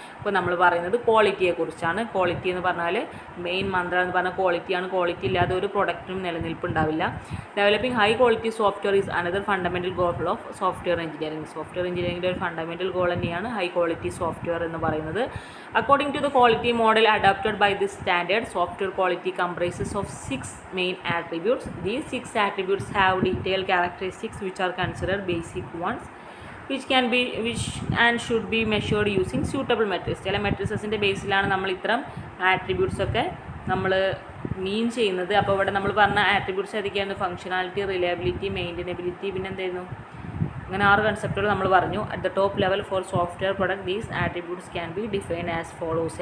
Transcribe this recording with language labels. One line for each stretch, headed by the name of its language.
Malayalam: ഇപ്പോൾ നമ്മൾ പറയുന്നത് ക്വാളിറ്റിയെക്കുറിച്ചാണ്. ക്വാളിറ്റി എന്ന് പറഞ്ഞാൽ മെയിൻ മന്ത്ര എന്ന് പറഞ്ഞാൽ ക്വാളിറ്റിയാണ്. ക്വാളിറ്റി ഇല്ലാതെ ഒരു പ്രൊഡക്റ്റിനും നിലനിൽപ്പുണ്ടാവില്ല.
English: Developing high quality software is another fundamental goal of software engineering.
Malayalam: Software എഞ്ചിനീയറിംഗിൻ്റെ ഒരു ഫണ്ടമെൻ്റൽ ഗോൾ തന്നെയാണ് ഹൈ ക്വാളിറ്റി സോഫ്റ്റ്വെയർ എന്ന് പറയുന്നത്.
English: According to the quality model adopted by this standard, software quality comprises of 6 main attributes. These 6 attributes have detailed characteristics which are considered basic ones, which and should be measured using suitable metrics.
Malayalam: ചില മെട്രിക്സിൻ്റെ ബേസിലാണ് നമ്മൾ ഇത്തരം attributes ഒക്കെ നമ്മൾ മീൻ ചെയ്യുന്നത്. അപ്പോൾ ഇവിടെ നമ്മൾ പറഞ്ഞ ആട്രിബ്യൂട്ട്സ് ഏതൊക്കെയാണ്, ഫംഗ്ഷനാലിറ്റി, റിലയബിലിറ്റി, മെയിൻറ്റനബിലിറ്റി, പിന്നെ എന്തായിരുന്നു, അങ്ങനെ 6 കൺസെപ്റ്റുകൾ നമ്മൾ പറഞ്ഞു.
English: At the top level for software product these attributes can be define as follows.